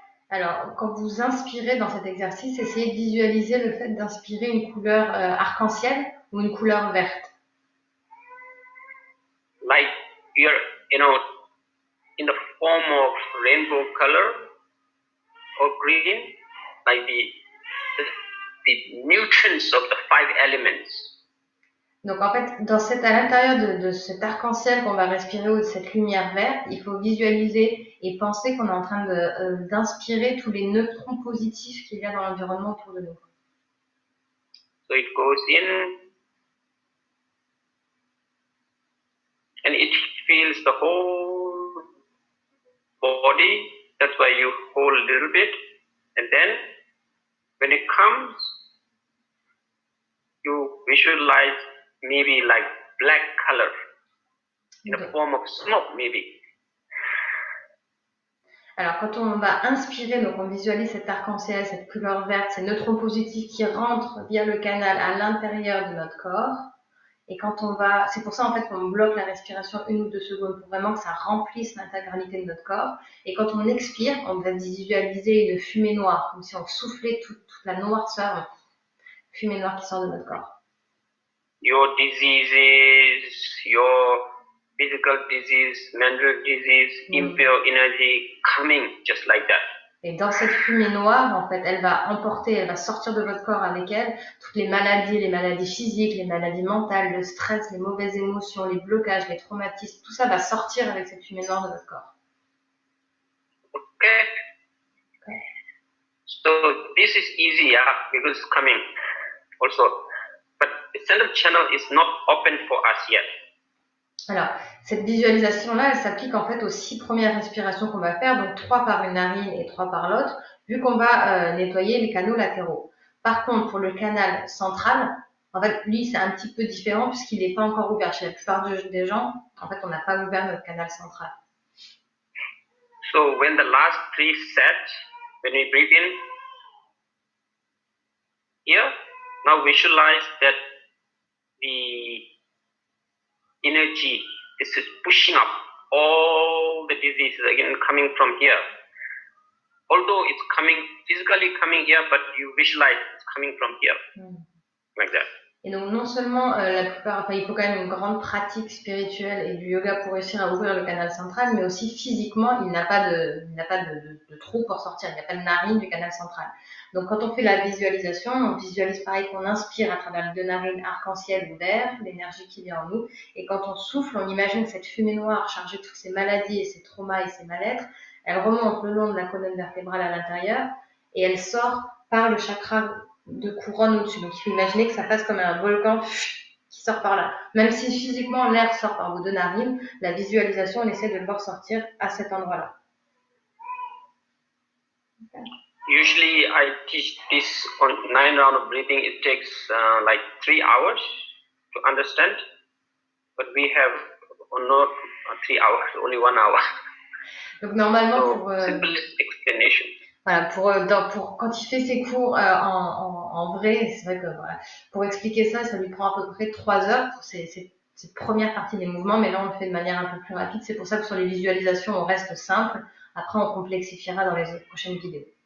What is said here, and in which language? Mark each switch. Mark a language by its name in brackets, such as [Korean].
[French] Alors, quand vous inspirez dans cet exercice, essayez de visualiser le fait d'inspirer une couleur arc-en-ciel ou une couleur verte. [English] Like you're, in the form of rainbow color or green, like the nutrients of the 5 elements. [French] Donc en fait, à l'intérieur de cet arc-en-ciel qu'on va respirer ou de cette lumière verte, il faut visualiser et penser qu'on est en train d'inspirer tous les neutrons positifs qu'il y a dans l'environnement autour de nous. [English] So it goes in and it fills the whole body. That's why you hold a little bit, and then when it comes, you visualize maybe like black color in the form of smoke maybe. [French] Alors quand on va inspirer, donc on visualise cet arc-en-ciel, cette couleur verte, ces neutrons positifs qui rentrent via le canal à l'intérieur de notre corps. Et quand on va, c'est pour ça en fait qu'on bloque la respiration 1 ou 2 secondes pour vraiment que ça remplisse l'intégralité de notre corps. Et quand on expire, on va visualiser une fumée noire, comme si on soufflait toute la noirceur, fumée noire qui sort de notre corps. [English] Your diseases, your physical disease, mental disease, impure energy coming just like that. [French] Et dans cette fumée noire, en fait, elle va sortir de votre corps avec elle toutes les maladies physiques, les maladies mentales, le stress, les mauvaises émotions, les blocages, les traumatismes, tout ça va sortir avec cette fumée noire de votre corps. [English] Okay. So this is easy, because it's coming also. But the central channel is not open for us yet. [French] Alors, cette visualisation-là, elle s'applique en fait aux 6 premières respirations qu'on va faire, donc 3 par une narine et 3 par l'autre, vu qu'on va nettoyer les canaux latéraux. Par contre, pour le canal central, en fait, lui, c'est un petit peu différent puisqu'il n'est pas encore ouvert. Chez la plupart des gens, en fait, on n'a pas ouvert notre canal central. [English] So when the last 3 set, when we breathe in, here, now visualize that the energy is pushing up all the diseases again coming from here. Although it's physically coming here, but you visualize it's coming from here, like that. [French] Et donc non seulement il faut quand même une grande pratique spirituelle et du yoga pour réussir à ouvrir le canal central, mais aussi physiquement, il n'a pas de trou pour sortir, il n'y a pas de narine du canal central. Donc quand on fait la visualisation, on visualise pareil qu'on inspire à travers les 2 narines arc-en-ciel ou vert, l'énergie qui vient en nous, et quand on souffle, on imagine cette fumée noire chargée de toutes ces maladies et ces traumas et ces mal-être, elle remonte le long de la colonne vertébrale à l'intérieur et elle sort par le chakra de couronne au-dessus. Donc il faut imaginer que ça passe comme un volcan qui sort par là. Même si physiquement l'air sort par vos 2 narines, la visualisation, on essaie de le voir sortir à cet endroit-là. [English] Okay. Usually I teach this on 9 rounds of breathing. It takes like 3 hours to understand, but we have not 3 hours, only 1 hour. [French] Donc normalement [English] so, simple explanation. [French] Voilà, pour quand il fait ses cours en vrai, c'est vrai que voilà, pour expliquer ça, ça lui prend à peu près 3 heures pour cette première partie des mouvements, mais là on le fait de manière un peu plus rapide. C'est pour ça que sur les visualisations, on reste simple. Après, on complexifiera dans les prochaines vidéos.